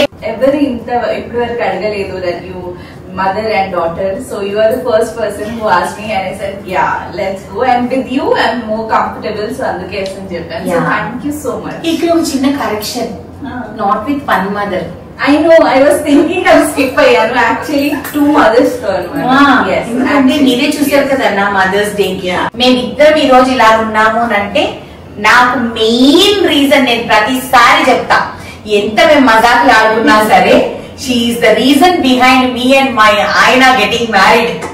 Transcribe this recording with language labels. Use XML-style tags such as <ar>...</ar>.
<te>ఎవరు ఇంత ఇప్పటి వరకు అడగలేదు</te> <en>that you mother and daughter, so you are the first person who asked me and I said yeah let's go, and with you I'm more comfortable, so</en> <te>అందుకే అని చెప్పాను.</te> <en>So thank you so much.</en> <te>ఇక్కడ ఒక చిన్న correction,</te> <en>not with one mother. I know, I was thinking I skip అయ్యాను, actually 2 mothers తో అన్నమాట. Yes,</en> <te>అంటే మీరే చూసారు కదా నా మదర్స్ డే కి మేమిద్దరం ఈ రోజు ఇలా ఉన్నాము అంటే నాకు మెయిన్ రీజన్ నేను ప్రతిసారి చెప్తా, ఎంత మేము మజాకులు ఆడుకున్నా సరే</te> <en>she is the reason behind me and my Aina getting married.</en>